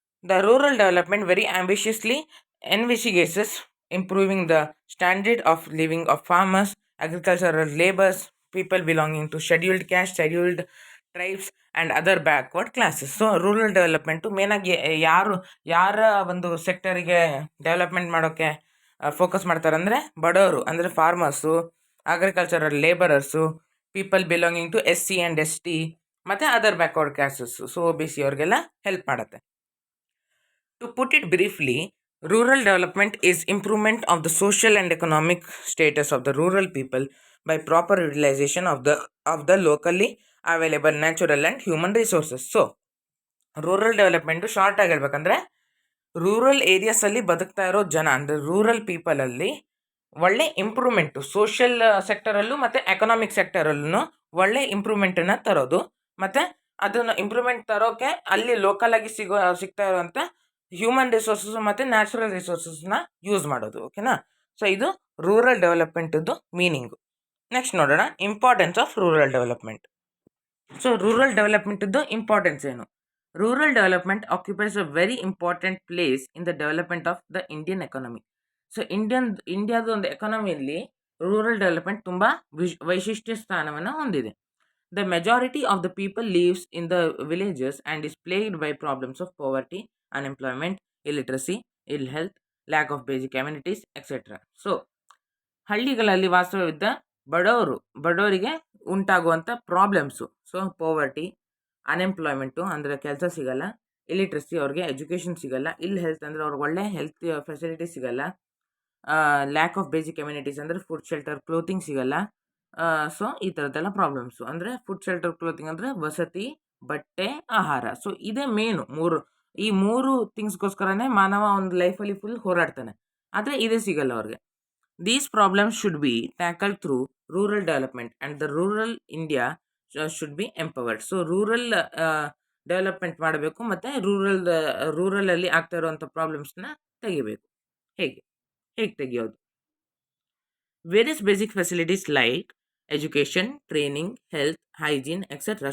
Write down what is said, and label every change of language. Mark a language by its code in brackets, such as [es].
[en] The rural development very ambitiously envisages improving the standard of living of farmers, agricultural laborers, people belonging to scheduled caste, scheduled tribes and other backward classes. [kn] So rural development ಮೇನಾಗಿ ಯಾರ ಒಂದು ಸೆಕ್ಟರಿಗೆ development ಮಾಡೋಕ್ಕೆ focus ಮಾಡ್ತಾರೆ ಅಂದರೆ ಬಡವರು, ಅಂದರೆ farmers, agricultural labourers, [en] people belonging to SC and ST [kn] ಮತ್ತು other backward classes. So OBC ಅವ್ರಿಗೆಲ್ಲ ಹೆಲ್ಪ್ ಮಾಡುತ್ತೆ. [en] To put it briefly, rural development is improvement of the social and economic status of the rural people by proper utilization of the locally available natural and human resources. [kn] So rural development short ಆಗಿ ಹೇಳ್ಬೇಕಂದ್ರೆ rural ಏರಿಯಾಸಲ್ಲಿ ಬದುಕ್ತಾ ಇರೋ ಜನ ಅಂದರೆ rural ಪೀಪಲಲ್ಲಿ ಒಳ್ಳೆ improvement social ಸೆಕ್ಟರಲ್ಲೂ ಮತ್ತು economic ಸೆಕ್ಟರಲ್ಲೂ ಒಳ್ಳೆ ಇಂಪ್ರೂವ್ಮೆಂಟನ್ನು ತರೋದು, ಮತ್ತು ಅದನ್ನು ಇಂಪ್ರೂವ್ಮೆಂಟ್ ತರೋಕ್ಕೆ ಅಲ್ಲಿ ಲೋಕಲಾಗಿ ಸಿಗ್ತಾ ಇರುವಂಥ ಹ್ಯೂಮನ್ ರಿಸೋರ್ಸಸ್ ಮತ್ತು ನ್ಯಾಚುರಲ್ ರಿಸೋರ್ಸಸ್ನ ಯೂಸ್ ಮಾಡೋದು. ಓಕೆನಾ? ಸೊ ಇದು ರೂರಲ್ ಡೆವಲಪ್ಮೆಂಟದ್ದು ಮೀನಿಂಗು. ನೆಕ್ಸ್ಟ್ ನೋಡೋಣ [en] Importance of rural development. [kn] So rural ಡೆವಲಪ್ಮೆಂಟದ್ದು importance ಏನು? [en] Rural development occupies a very important place in the development of the Indian economy. [kn] So ಇಂಡಿಯಾದ ಒಂದು ಎಕಾನಮಿಯಲ್ಲಿ ರೂರಲ್ ಡೆವಲಪ್ಮೆಂಟ್ ತುಂಬ ವೈಶಿಷ್ಟ್ಯ ಸ್ಥಾನವನ್ನು ಹೊಂದಿದೆ. [en] The majority of the people lives in the villages and is plagued by problems of poverty, unemployment, illiteracy, ill health, lack of basic amenities, etc. [kn] So ಹಳ್ಳಿಗಳಲ್ಲಿ ವಾಸವಿದ್ದ ಬಡವರಿಗೆ ಉಂಟಾಗುವಂಥ problems. So poverty, unemployment ಅಂದರೆ ಕೆಲಸ ಸಿಗಲ್ಲ, ಇಲಿಟ್ರಸಿ ಅವ್ರಿಗೆ ಎಜುಕೇಷನ್ ಸಿಗಲ್ಲ, ಇಲ್ health ಅಂದರೆ ಅವ್ರಿಗೆ ಒಳ್ಳೆ ಹೆಲ್ತ್ ಫೆಸಿಲಿಟಿ ಸಿಗಲ್ಲ, [en] lack of basic amenities [kn] ಅಂದರೆ ಫುಡ್ ಶೆಲ್ಟರ್ ಕ್ಲೋತಿಂಗ್ ಸಿಗಲ್ಲ. ಸೊ ಈ ಥರದ್ದೆಲ್ಲ ಪ್ರಾಬ್ಲಮ್ಸು. ಅಂದರೆ ಫುಡ್ ಶೆಲ್ಟರ್ ಕ್ಲೋತಿಂಗ್ ಅಂದರೆ ವಸತಿ, ಬಟ್ಟೆ, ಆಹಾರ. ಸೊ ಇದೇ ಮೇನು ಈ ಮೂರು ಥಿಂಗ್ಸ್ಗೋಸ್ಕರನೇ ಮಾನವ ಒಂದು ಲೈಫಲ್ಲಿ ಫುಲ್ ಹೋರಾಡ್ತಾನೆ, ಆದರೆ ಇದೇ ಸಿಗಲ್ಲ ಅವ್ರಿಗೆ. [en] These problems should be tackled through rural development and the rural India should be empowered. [kn] So rural development ಮಾಡಬೇಕು ಮತ್ತು ರೂರಲಲ್ಲಿ ಆಗ್ತಾ ಇರುವಂಥ ಪ್ರಾಬ್ಲಮ್ಸ್ನ ತೆಗಿಬೇಕು. ಹೇಗೆ ತೆಗಿಯೋದು? [en] Various basic facilities like education, training, health, hygiene, etc.